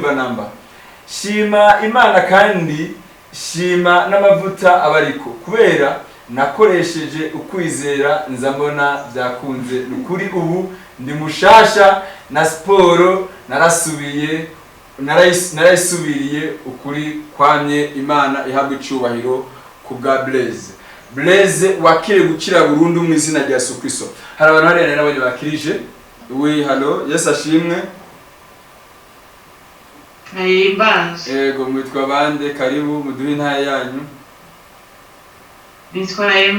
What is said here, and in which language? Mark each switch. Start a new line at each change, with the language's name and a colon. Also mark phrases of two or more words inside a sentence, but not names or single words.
Rundi: Shima Imana kandi shima n'amavuta abariko kubera nakoresheje ukwizera nza mbona byakunze ukuri ubu ndi mushasha na siporo narayisubiriye ukuri kwamye Imana ihabwa icubahiro ku bwa Blaise wakire gukira burundu mu izina rya Yesu Kristo.
Kinyarwanda: Hari abantu hariya nabonye bakirije. Oui, hallo, Yesu ashimwe.
Rundi: Ego mwitwa bande, karibu muduhe intaya yanyu. Nitwa Emma.